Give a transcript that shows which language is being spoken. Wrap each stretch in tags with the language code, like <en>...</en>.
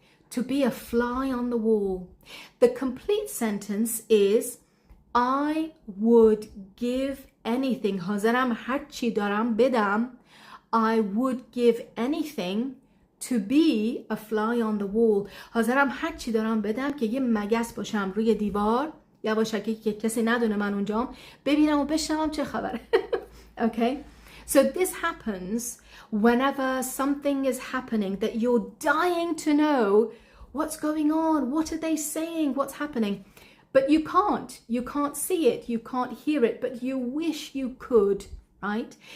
<en>To be a fly on the wall. The complete sentence is, I would give anything.</en> <fa>حاضرم هر چی دارم بدم.</fa> <en>I would give anything to be a fly on the wall.</en> <fa>حاضرم هر چی دارم بدم که یه مگس باشم روی دیوار، یواشکی که کسی ندونه من اونجام، ببینم و بشنوم چه خبره.</fa> <en>Okay? So this happens whenever something is happening that you're dying to know what's going on, what are they saying, what's happening, but you can't see it, you can't hear it, but you wish you could. right?</en>